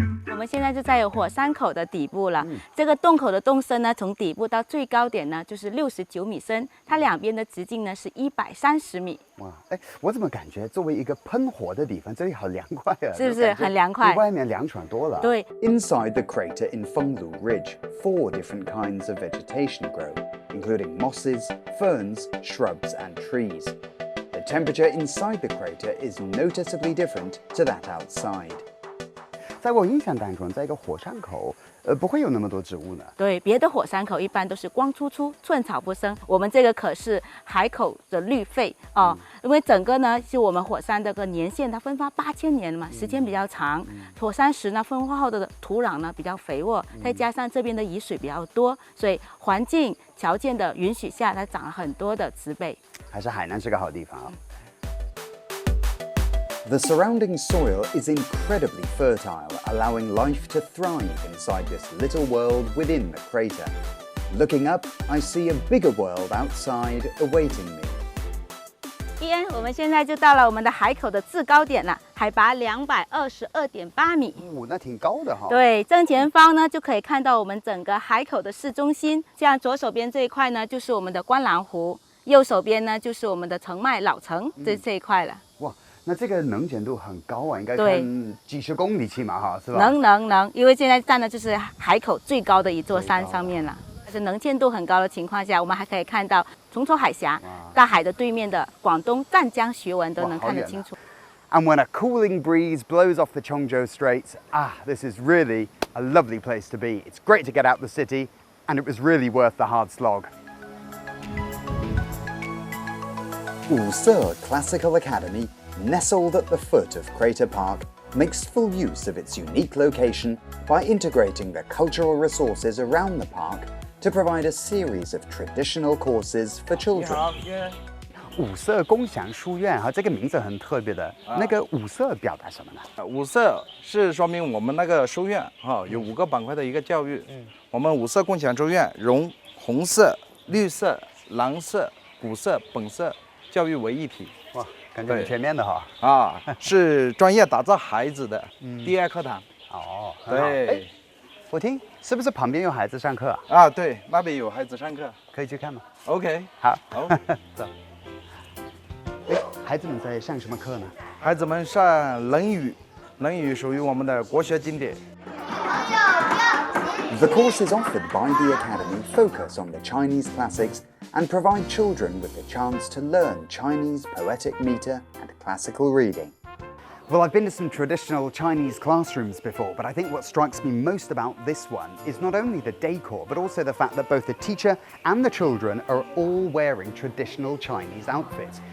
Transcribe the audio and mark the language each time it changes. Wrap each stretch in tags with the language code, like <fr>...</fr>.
<zh>我们现在就在火山口的底部了。这个洞口的洞深呢，从底部到最高点呢，就是69米深。它两边的直径呢是130米。哇，我怎么感觉作为一个喷火的地方，这里好凉快啊！是不是很凉快？比外面凉爽多了。对。</zh> <en>Inside the crater in Fenglu Ridge, 4 different kinds of vegetation grow, including mosses, ferns, shrubs, and trees. The temperature inside the crater is noticeably different to that outside.</en> <zh>在我印象当中，在一个火山口，不会有那么多植物呢。对，别的火山口一般都是光秃秃、寸草不生，我们这个可是海口的绿肺哦。因为整个呢，是我们火山这个年限，它喷发8000年嘛，时间比较长。火山石呢，喷发后的土壤呢比较肥沃，再加上这边的雨水比较多，所以环境条件的允许下，它长了很多的植被。还是海南是个好地方啊。</zh> <en>The surrounding soil is incredibly fertile, allowing life to thrive inside this little world within the crater. Looking up, I see a bigger world outside awaiting me.</en> <zh>边，我们现在就到了我们的海口的制高点了，海拔222.8米。哦，那挺高的哈。对，正前方呢就可以看到我们整个海口的市中心。像左手边这一块呢，就是我们的观澜湖；右手边呢，就是我们的澄迈老城，这一块了。哇，那这个能见度很高啊，应该对看几十公里起码哈，是吧？能，因为现在站的就是海口最高的一座山上面了。但是能见度很高的情况下，我们还可以看到崇州海峡、大海的对面的广东湛江学文都能看得清楚。</zh> <en>And when a cooling breeze blows off the Chongzhou Straits, this is really a lovely place to be. It's great to get out the city, and it was really worth the hard slog. Wuse Classical Academy, nestled at the foot of Crater Park, makes full use of its unique location by integrating the cultural resources around the park to provide a series of traditional courses for children.</en> <zh>五色共享书院哈，这个名字很特别的。那个五色表达什么呢？五色是说明我们那个书院有5个板块的一个教育。我们五色共享书院融红色、绿色、蓝色、古色、本色教育为一体。哇，感觉很全面的哈。是专业打造孩子的第二课堂。哦，对。我听是不是旁边有孩子上课啊？对，那边有孩子上课，可以去看吗？OK，好，走。孩子们在上什么课呢？孩子们上《论语》，《论语》属于我们的国学经典。</zh> <en>The courses offered by the Academy focus on the Chinese classics and provide children with the chance to learn Chinese poetic meter and classical reading. Well, I've been to some traditional Chinese classrooms before, but I think what strikes me most about this one is not only the decor, but also the fact that both the teacher and the children are all wearing traditional Chinese outfits.</en>